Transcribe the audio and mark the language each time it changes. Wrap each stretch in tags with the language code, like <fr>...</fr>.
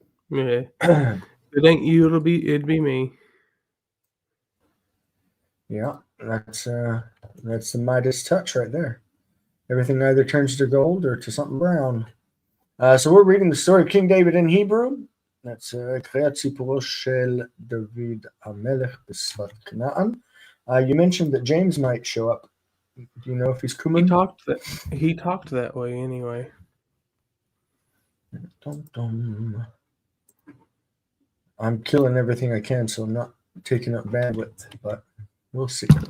<en>Yeah. If it ain't you, it'd be me. Yeah, that's the Midas touch right there. Everything either turns to gold or to something brown. So we're reading the story of King David in Hebrew. That's</en> <he>קריאת סיפורו של דוד המלך בשפת כנען.</he> <en>You mentioned that James might show up. Do you know if he's He coming? talked that he talked that way anyway. Dum, dum. I'm killing everything I can, so I'm not taking up bandwidth, but we'll see.</en>